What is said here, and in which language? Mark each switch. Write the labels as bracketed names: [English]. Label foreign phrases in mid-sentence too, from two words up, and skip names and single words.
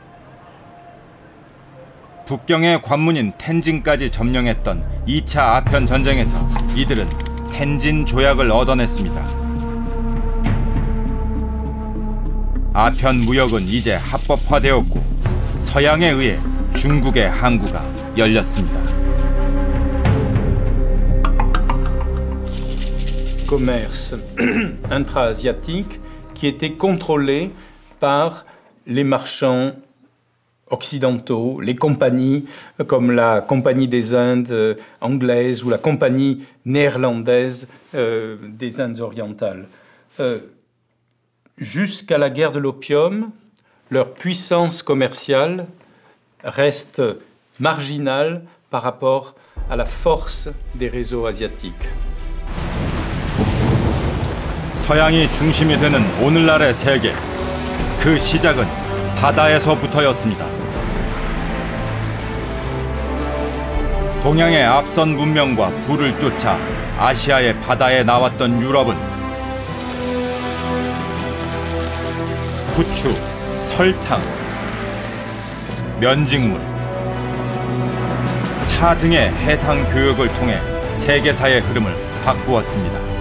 [Korean] 북경의 관문인 텐진까지 점령했던 2차 아편 전쟁에서 이들은 텐진 조약을 얻어냈습니다. 아편 무역은 이제 합법화되었고 서양에 의해 중국의 항구가 열렸습니다. [French] Commerce intra-asiatique qui était contrôlé par les marchands occidentaux, les compagnies comme la Compagnie des Indes anglaise ou la Compagnie néerlandaise des Indes orientales. Jusqu'à la guerre de l'opium, leur puissance commerciale reste marginale par rapport à la force des réseaux asiatiques. [Korean] 서양이 중심이 되는 오늘날의 세계. 그 시작은 바다에서부터였습니다. 동양의 앞선 문명과 불을 쫓아 아시아의 바다에 나왔던 유럽은 후추, 설탕, 면직물, 차 등의 해상 교역을 통해 세계사의 흐름을 바꾸었습니다.